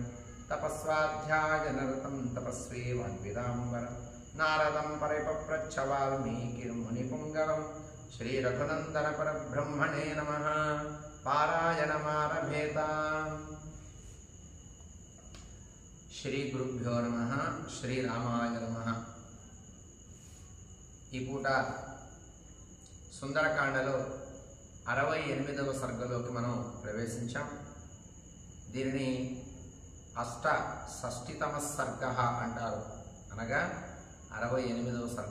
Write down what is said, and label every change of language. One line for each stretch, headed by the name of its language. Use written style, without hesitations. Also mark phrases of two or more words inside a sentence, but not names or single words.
Sanskrit: तपस्वाध्यायनरतं तपस्वी वाग्विदाम्बरं नारदं परिपप्रच्छ वाल्मीकिर्मुनिपुङ्गवम्। श्री रघुनंदन परब्रह्मणे नमः। पारायणमारभेताम्। श्री गुरुभ्यो नमः। श्रीरामाय नमः।
Telugu: ఈ పూట సుందరకాండలో 68వ సర్గలోకి మనం ప్రవేశించాం. దీనిని అష్టషష్ఠితమ సర్గ అంటారు, అనగా 68వ సర్గ.